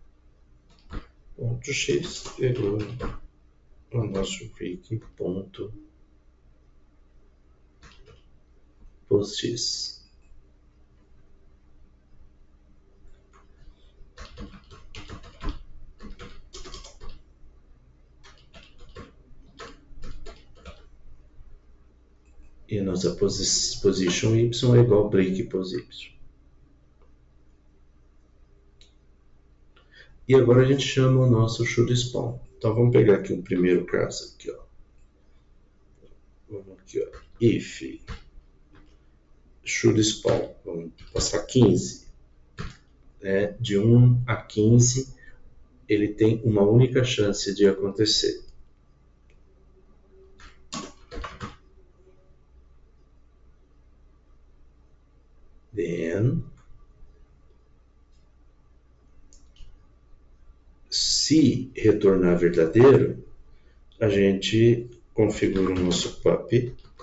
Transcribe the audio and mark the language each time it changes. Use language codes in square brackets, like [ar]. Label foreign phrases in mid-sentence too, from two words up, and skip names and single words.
[pt] ponto x igual ao nosso rig ponto menos x. E a nossa position y é igual a [en] break position. [pt] E agora a gente chama o nosso [en] should spawn. [pt] Então vamos pegar aqui um primeiro caso aqui, ó. Vamos aqui, ó. [en] If should spawn, [pt] vamos passar 15. Né? De 1 a 15, ele tem uma única chance de acontecer. Then, se retornar verdadeiro, a gente configura o nosso puppy.